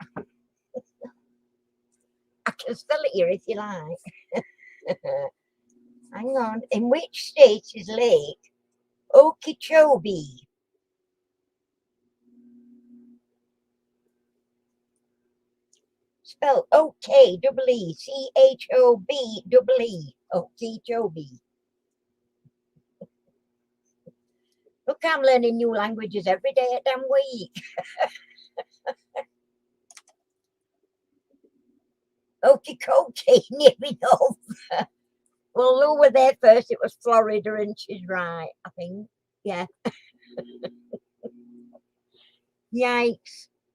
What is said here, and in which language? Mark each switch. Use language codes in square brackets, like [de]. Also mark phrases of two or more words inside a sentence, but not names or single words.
[en] I can spell it here if you like. Hang on. In which state is Lake Okeechobee? Spelled O-K-E-E-C-H-O-B-E-E. Okeechobee. Look, I'm learning new languages every day a damn week. Okie dokie, near enough. Well, Lou were there first. It was Florida, and she's right, I think. Yeah. Yikes.